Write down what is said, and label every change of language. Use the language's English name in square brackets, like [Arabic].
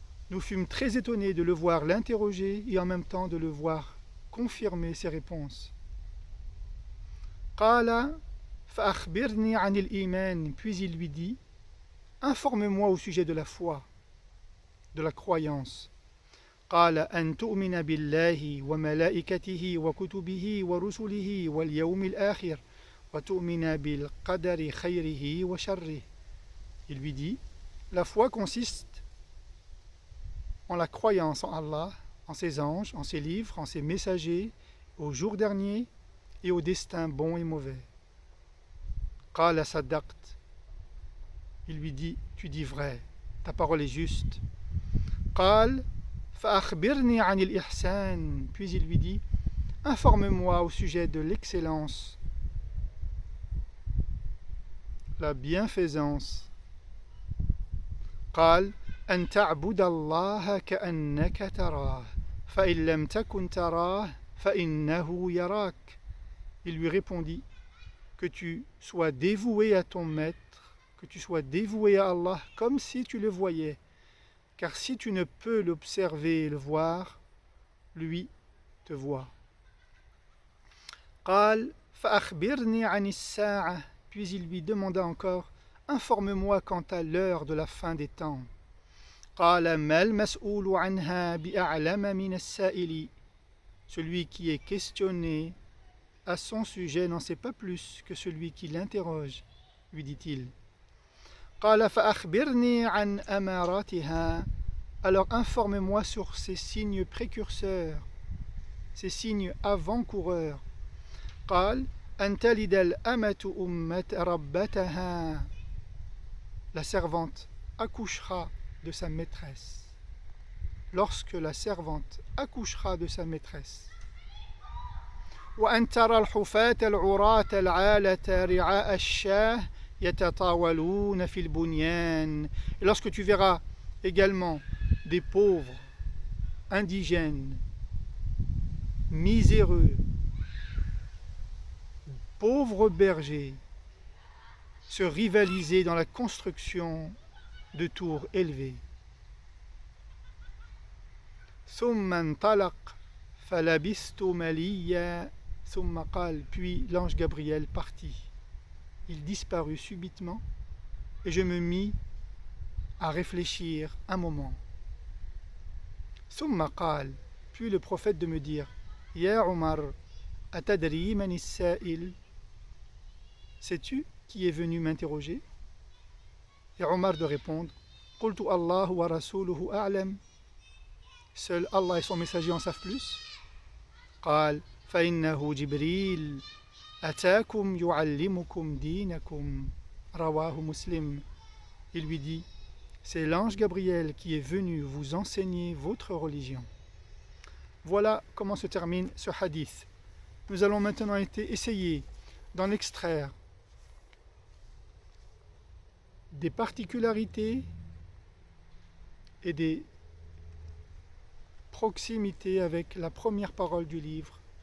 [French] Nous fûmes très étonnés de le voir l'interroger et en même temps de le voir confirmer ses réponses. [Arabic] Qala fa'akhbirni 'anil iman. [French] Puis il lui dit: informe-moi au sujet de la foi, de la croyance. [Arabic] قال أن تؤمن بالله وملائكته وكتبه ورسله واليوم الآخر وتؤمن بالقدر خيره وشره. [French] Il lui dit: la foi consiste en la croyance en Allah, en ses anges, en ses livres, en ses messagers, au jour dernier et au destin bon et mauvais. [Arabic] قال صدقت. [French] Il lui dit: tu dis vrai, ta parole est juste. [Arabic] قال فأخبرني عن الإحسان. [French] Puis il lui dit: informe-moi au sujet de l'excellence, la bienfaisance. [Arabic] قال أن تعبد الله كأنك تراه فإن لم تكن تراه فإنه يراك. [French] Il lui répondit: que tu sois dévoué à ton maître, que tu sois dévoué à Allah comme si tu le voyais. Car si tu ne peux l'observer et le voir, lui te voit. [Arabic] قال فأخبرني عن الساعة. [French] Puis il lui demanda encore, informe-moi quant à l'heure de la fin des temps. [Arabic] قال ما المسؤول عنها بأعلم من السائل. [French] Celui qui est questionné à son sujet n'en sait pas plus que celui qui l'interroge, lui dit-il. [Arabic] قال فأخبرني عن أماراتها. [French] Alors informe-moi sur ces signes précurseurs, ces signes avant-coureurs. [Arabic] قال أن تلد الأمة ربتها. [French] La servante accouchera de sa maîtresse. Lorsque la servante accouchera de sa maîtresse. [Arabic] وأن ترى الحفاة العراة العالة رعاء الشاة يتطاولون في البنيان. [French] Et lorsque tu verras également des pauvres, indigènes, miséreux, pauvres bergers se rivaliser dans la construction de tours élevées. [Arabic] ثم انطلق فلبثت مليا ثم قال. [French] Puis l'ange Gabriel partit. Il disparut subitement et je me mis à réfléchir un moment. [Arabic] ثم قال. [French] Puis le prophète de me dire, [Arabic] يا عمر أتدري من السائل. [French] Sais-tu qui est venu m'interroger? Et Omar de répondre, [Arabic] قلت الله ورسوله أعلم. [French] Seul Allah et son messager en savent plus. [Arabic] قال فإنه جبريل أتاكم يعلمكم دينكم رواه مسلم. [French] Il lui dit, c'est l'ange Gabriel qui est venu vous enseigner votre religion. Voilà comment se termine ce hadith. Nous allons maintenant essayer d'en extraire des particularités et des proximités avec la première parole du livre.